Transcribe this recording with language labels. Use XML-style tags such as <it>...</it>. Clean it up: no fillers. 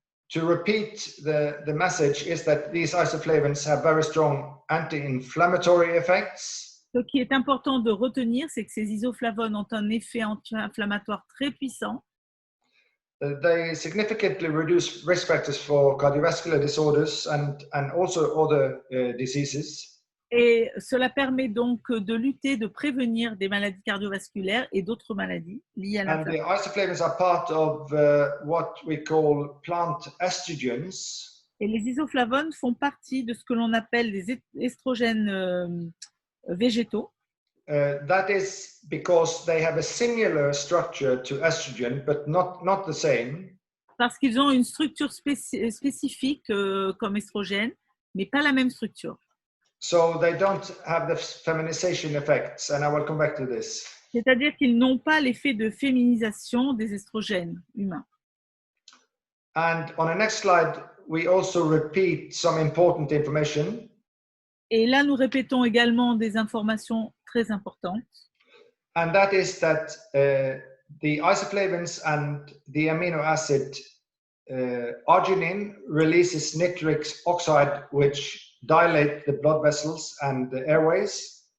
<en>To repeat the message is that these isoflavones have very strong anti-inflammatory effects.</en> <fr>Ce qui est important de retenir, c'est que ces isoflavones ont un effet anti-inflammatoire très puissant.</fr> <en>They significantly reduce risk factors for cardiovascular disorders and also other diseases.</en> <fr>Et cela permet donc de lutter, de prévenir des maladies cardiovasculaires et d'autres maladies liées à l'inflammation.</fr> <en>And the isoflavones are part of what we call plant estrogens.</en> <fr>Et les isoflavones font partie de ce que l'on appelle des estrogènes végétaux.</fr> <en>That is because they have a similar structure to estrogen, but not the same.</en> <fr>Parce qu'ils ont une structure spécifique comme estrogène, mais pas la même structure.</fr> <en>So they don't have the feminization effects, and I will come back to this.</en> <fr>C'est-à-dire qu'ils n'ont pas l'effet de féminisation des estrogènes humains.</fr> <en>And on the next slide, we also repeat some important information.</en> <fr>Et là, nous répétons également des informations très importantes.</fr> <en>And that is that the isoflavones and the amino acid arginine releases nitric oxide, which dilate the blood vessels and the airways.</en>